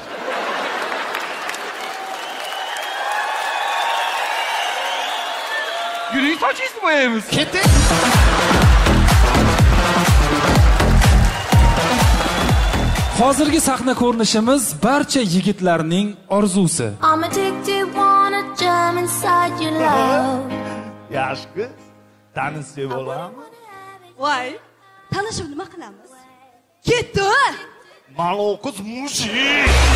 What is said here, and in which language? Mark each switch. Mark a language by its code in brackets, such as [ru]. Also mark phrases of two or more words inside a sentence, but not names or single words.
[uz] Yuring sochingizni bo'yaymiz. Keting. Hozirgi sahna ko'rinishimiz barcha yigitlarning orzusi. [en] I'm addicted, wanna jump inside your love. [uz] Yaxshi. Tanishib olamiz. Voy, tanishib nima qilamiz? Ketdi. Maloquz mushik.